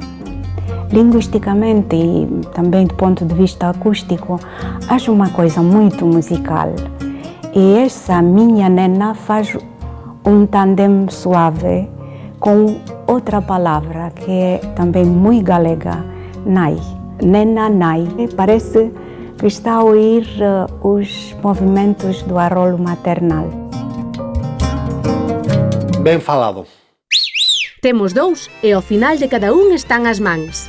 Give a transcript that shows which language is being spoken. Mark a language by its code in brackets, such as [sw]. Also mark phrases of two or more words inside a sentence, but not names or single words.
[pt] Linguisticamente e também do ponto de vista acústico, acho uma coisa muito musical. E essa minha nena faz um tandem suave com outra palavra que é também muito galega, nai. [gl] Nena, nai. [pt] Parece que está a ouvir os movimentos do arrolo maternal. [gl] Ben falado. Temos dous e ao final de cada un están as mans.